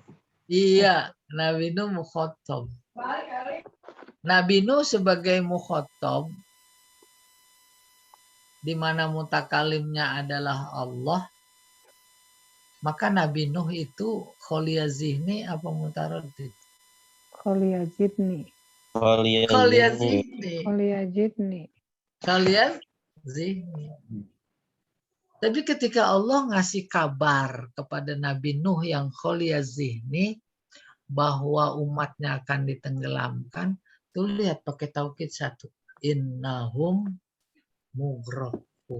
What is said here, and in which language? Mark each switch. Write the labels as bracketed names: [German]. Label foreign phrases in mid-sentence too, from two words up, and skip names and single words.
[Indonesian] Iya, Nabi Nuh mukhotob. Nabi Nuh sebagai mukhotob, di mana mutakalimnya adalah Allah, maka Nabi Nuh itu [Arabic] خالي الذهن [Indonesian] apa mutaraddid? [Arabic] خالي الذهن. خالي الذهن. خالي الذهن. خالي الذهن. [Indonesian] Tapi ketika Allah ngasih kabar kepada Nabi Nuh yang [Arabic] خالي الذهن [Indonesian] bahwa umatnya akan ditenggelamkan, tuh lihat pakai taukid 1. [Arabic] إنهم مغرقون.